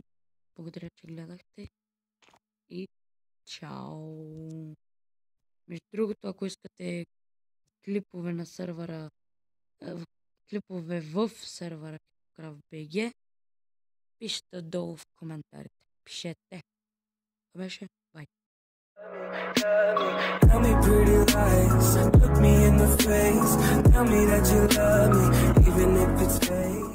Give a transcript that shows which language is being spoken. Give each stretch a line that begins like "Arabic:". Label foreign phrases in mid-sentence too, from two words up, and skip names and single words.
Bulgarian: Благодаря, че гледахте. И чао! Между другото, ако искате клипове на сервера, клипове в сервера Kicokraft BG, пишете долу в коментарите. Пишете. Това беше. Бай.
English: Tell me pretty lies, look me in the face, tell me that you love me, even if it's fake.